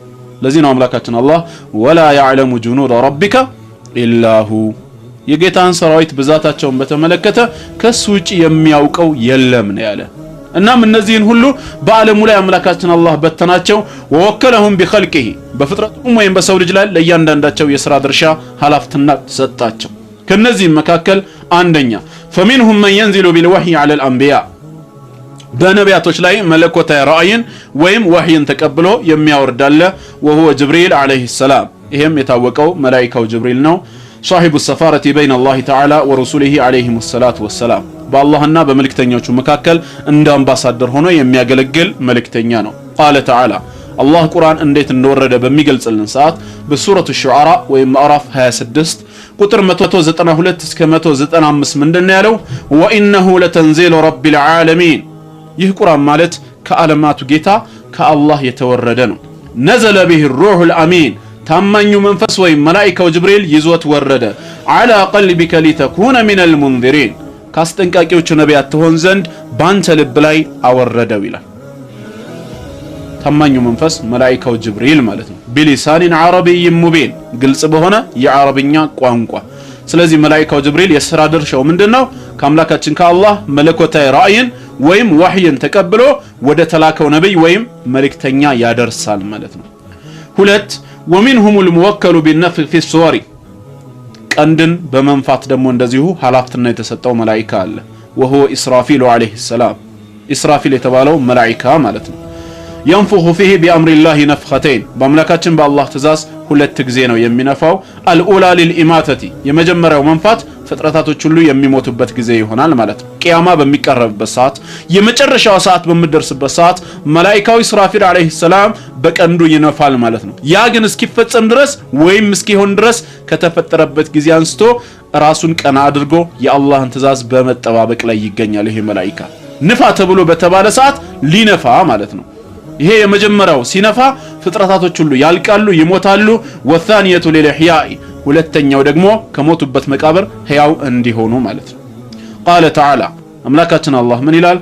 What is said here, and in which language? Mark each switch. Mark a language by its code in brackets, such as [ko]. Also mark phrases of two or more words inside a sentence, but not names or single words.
[am] ለዚህ ነው አምላካችን አላህ [ar] ولا يعلم جنود ربك إلا هو [am] የጌታን ሰራዊት ብዛታቸውን በተመለከተ ከሱ ውጪ የሚያውቀው የለም ነው ያለ። እናም እነዚህን ሁሉ በዓለሙ ላይ አምላካችን አላህ በተናቸው። [ar] ووكلهم بخلقه [am] በፍጥረቱም ወይም በሰው ልጅ ላይ ለእያንዳንዳቸው የሥራ ድርሻ ኃላፊነት ሰጣቸው። ከነዚህም መካከል አንደኛ [ar] فمنهم من ينزل بالوحي على الأنبياء [am] በነቢያቶች ላይ መለኮታዊ ራእይን ወይም ወህይን ተቀብሎ የሚያወርዳለ [ar] وهو جبريل عليه السلام [am] ይሄም የታወቀው መላእክቱ ጅብሪል ነው። [ar] صاحب السفارة بين الله تعالى ورسوله عليهم الصلاة والسلام [am] በአላህና በመልእክተኞቹ መካከል እንደ አምባሳደር ሆኖ የሚያገለግል መልእክተኛ ነው። [ar] قال تعالى الله [am] ቁርአን እንዴት እንደወረደ በሚገልጽልን ሰዓት በሱረቱ ሹዓራ ወይም ምዕራፍ 26 ቁጥር 192 እስከ 195 ምንድነው ያለው? [ar] وانه لتنزيل رب العالمين [am] ይህ ቁርአን ማለት ከዓለማቱ ጌታ ከአላህ የተወረደ ነው። [ar] نزل به الروح الامين [am] ታማኙ መንፈስ ወይ መላእክቱ ጅብሪል ይዞት ወረደ። [ar] على قلبك لتكون من المنذرين [am] ካስጠንቃቂዎቹ ነቢያት ትሆን ዘንድ ባንተ ልብ ላይ አወረደው ይላል። ታማኙ መንፈስ መላእክቱ ጅብሪል ማለት ነው። [ar] بلسان عربي مبين [am] ግልጽ በሆነ የአረብኛ ቋንቋ። ስለዚህ መላእክቱ ጅብሪል የሥራ ድርሻው ምንድነው? ከአምላካችን ከአላህ መለኮታዊ ራእይን ወይም ወህይን ተቀብሎ ወደ ተላከው ነብይ ወይም መልእክተኛ ያደርሳል ማለት ነው። ሁለት [ar] ومنهم الموكل بالنفخ في الصور [am] ቀንድን በመንፋት ደግሞ እንደዚሁ ኃላፊነት የተሰጠው መላእክት አለ። [ar] وهو إسرافيل عليه السلام إسرافيل [am] የተባለው መላእክት ማለት ነው። [ar] ينفخ فيه بأمر الله نفختين [am] በአምላካችን በአላህ ትእዛዝ ሁለት ጊዜ ነው የሚነፋው። [ar] الأولى للإماتة [am] የመጀመሪያው መንፋት ፍጥረታቶች ሁሉ የሚሞቱበት ጊዜ ይሆናል ማለት ነው። ቂያማ በሚቀርብበት ሰዓት የመጨረሻው ሰዓት በሚደርስበት ሰዓት መላእክታው [ar] إسرافيل عليه السلام [am] በቀንዱ ይነፋል ማለት ነው። ያ ግን እስኪፈጸም ድረስ ወይም እስኪሆን ድረስ ከተፈጠረበት ጊዜ አንስቶ ራሱን ቀና አድርጎ የአላህን ትእዛዝ በመጠባበቅ ላይ ይገኛል። ይሄ መላእክታ ንፋ ተብሎ በተባለ ሰዓት ሊነፋ ማለት ነው። ይሄ የመጀመሪያው ሲነፋ ፍጥረታቶች ሁሉ ያልቃሉ፣ ይሞታሉ። [ar] والثانية للإحياء [am] ሁለተኛው ደግሞ ከሞቱበት መቃብር ሕያው እንዲሆኑ ማለት ነው። [ar] قال تعالى [am] አምላካችን አላህ ምን ይላል?